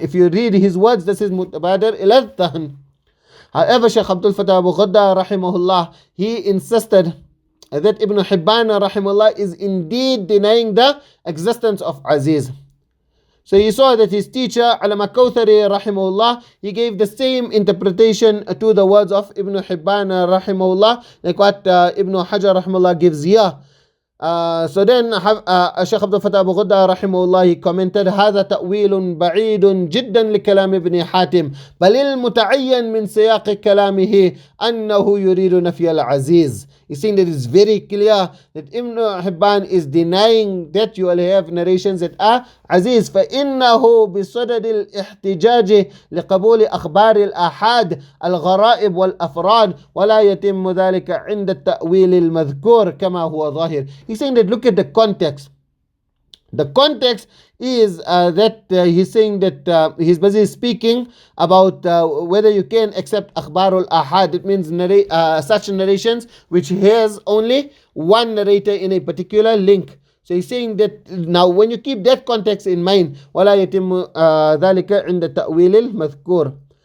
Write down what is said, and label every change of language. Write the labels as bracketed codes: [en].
[en] If you read his words, this is mutabadir ila dhahn. However, Shaykh Abdul Fattah Abu Ghudda rahimahullah, he insisted that Ibn Hibbān rahimahullah is indeed denying the existence of Azīz. So he saw that his teacher Allama Kawthari rahimahullah, he gave the same interpretation to the words of Ibn Hibbān rahimahullah, like what Ibn Hajar rahimahullah gives here. So then Shaykh Abdul Fattah Abu Ghudda rahimahullah, he commented [ar] هذا تأويل بعيد جدا لكلام ابن حاتم بل المتعين من سياق كلامه أنه يريد نفي العزيز. [en] He's saying that it's very clear that Ibn Hibbān is denying that you will have narrations that are Azīz. [ar] فإنه بصدد الاحتجاج لقبول أخبار الآحاد الغرائب والأفراد ولا يتم ذلك عند التأويل المذكور كما هو ظاهر. [en] He's saying that look at the context. The context is that he's saying that he's basically speaking about whether you can accept akhbarul ahad. It means such narrations which has only one narrator in a particular link. So he's saying that now when you keep that context in mind, [ar] وَلَا يَتِمُّ ذَلِكَ عِنْدَ تَأْوِيلِ الْمَذْكُورِ.